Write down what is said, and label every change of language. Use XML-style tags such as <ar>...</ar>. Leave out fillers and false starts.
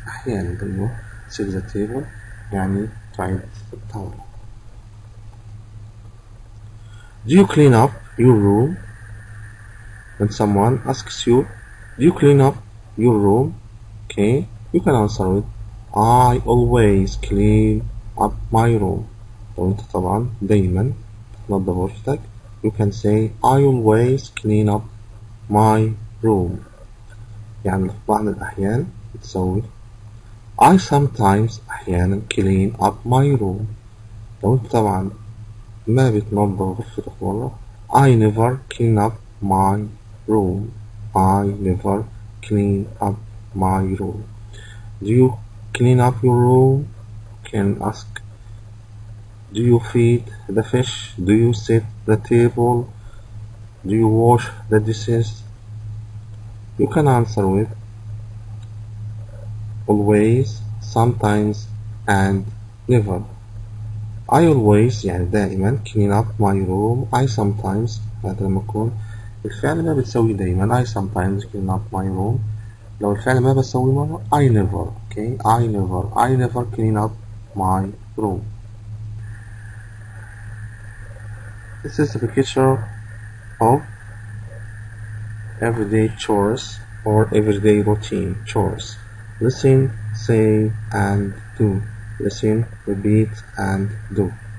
<ar>أحيانا قلنا set the table يعني تعيد الطاولة.</ar> <en>Do you clean up your room? When someone asks you, do you clean up your room? Okay, you can answer with I always clean up my room. لو انت طبعا دايما تنظف غرفتك you can say I always clean up my room.</en> <ar>يعني في بعض الأحيان بتسوي I sometimes أحيانا clean up my room. لو انت طبعا ما بتنظف غرفتك والله I never clean up my room.</ar> <en>I never clean up my room. Do you clean up your room? Can ask. Do you feed the fish? Do you set the table? Do you wash the dishes? You can answer with always, sometimes, and never. I always يعني دائما clean up my room. I sometimes هذا لما يكون الفعل ما بتسوي دايما. I sometimes clean up my room.</en> <ar>لو الفعل ما بسوي مرة I never.</ar> <en>Okay, I never clean up my room. This is the picture of everyday chores or everyday routine chores. Listen, say, and do. Listen, repeat, and do.</en>